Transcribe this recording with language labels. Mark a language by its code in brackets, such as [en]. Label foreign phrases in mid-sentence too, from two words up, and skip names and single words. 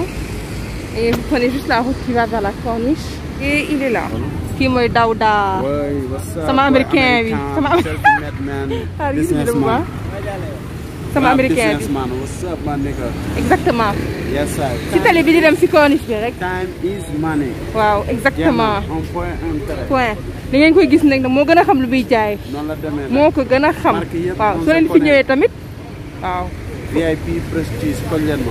[fr] Et vous prenez juste la route qui va vers la corniche. Et il est là. Qui est Daouda. Sama américain, oui. [wo] Sama américain. [fr] Exactement. Si tu as les vidéos de la corniche, direct. [en] Time is money. [fr] Wow, exactement. Point. [wo] Li ngeen koy gis nag moo gën a xam lu muy jaay. Moo ko gën a xam. Waaw soo leen fi ñëwee tamit. Waaw. [fr] VIP prestige collièrement.